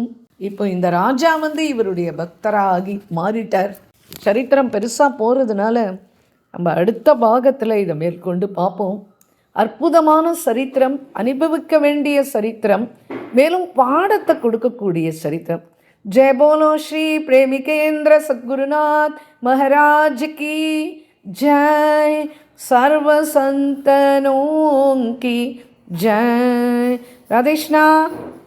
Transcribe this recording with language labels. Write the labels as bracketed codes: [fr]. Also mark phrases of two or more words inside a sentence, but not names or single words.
[ta] இப்போ இந்த ராஜா இவருடைய பக்தராகி மாறிட்டார். சரித்திரம் பெருசாக போகிறதுனால நம்ம அடுத்த பாகத்தில் இதை மேற்கொண்டு பார்ப்போம். அற்புதமான சரித்திரம், அனுபவிக்க வேண்டிய சரித்திரம், மேலும் பாடத்தை கொடுக்கக்கூடிய சரித்திரம். [hi] जय बोलो श्री प्रेमिकेंद्र सद्गुरुनाथ महाराज की जय। सर्व संतनों की जय। राधे कृष्णा।